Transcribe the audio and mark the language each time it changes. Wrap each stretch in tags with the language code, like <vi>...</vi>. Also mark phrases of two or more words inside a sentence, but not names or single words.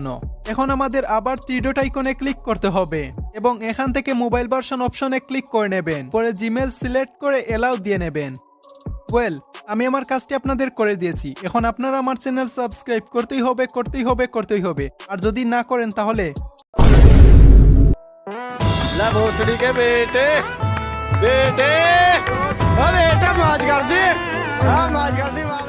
<bn>এখন আমাদের আবার</bn> <en>three dot</en> <bn>আইকনে ক্লিক করতে হবে এবং এখান থেকে</bn> <en>mobile version</en> <bn>অপশনে ক্লিক করে নেবেন। পরে জিমেল সিলেক্ট করে এলাও দিয়ে নেবেন। ওয়েল, আমি আমার কাজটি আপনাদের করে দিয়েছি। এখন আপনারা আমার চ্যানেল সাবস্ক্রাইব করতেই হবে। আর যদি না করেন তাহলে</bn> <hi>बेटे बेटा मौज कर दी, हाँ मौज कर दी।</hi>